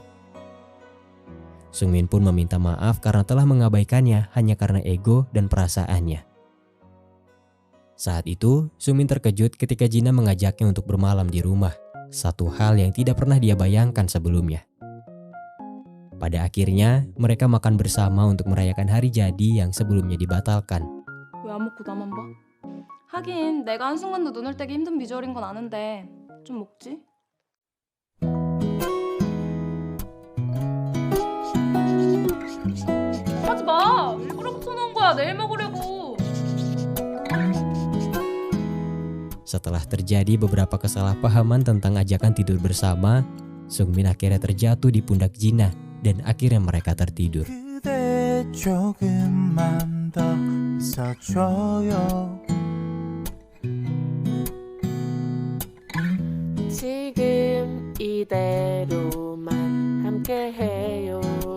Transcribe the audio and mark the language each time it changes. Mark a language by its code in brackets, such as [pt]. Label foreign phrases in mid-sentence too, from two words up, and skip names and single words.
[id] Sungmin pun meminta maaf karena telah mengabaikannya hanya karena ego dan perasaannya. Saat itu, Sungmin terkejut ketika Jina mengajaknya untuk bermalam di rumah, satu hal yang tidak pernah dia bayangkan sebelumnya. Pada akhirnya, mereka makan bersama untuk merayakan hari jadi yang sebelumnya dibatalkan. [ko] 왜 안 먹고 나만 봐? 하긴 내가 한순간도 눈을 떼기 힘든 비주얼인 건 아는데 좀 먹지? 하지 마! 일부러 붙여놓은 거야. 내일 먹으려고. [id] Setelah terjadi beberapa kesalahpahaman tentang ajakan tidur bersama, Sungmin akhirnya terjatuh di pundak Jina dan akhirnya mereka tertidur. [ko] 그대 조금만 더 있어줘요. 지금 이대로만 함께해요.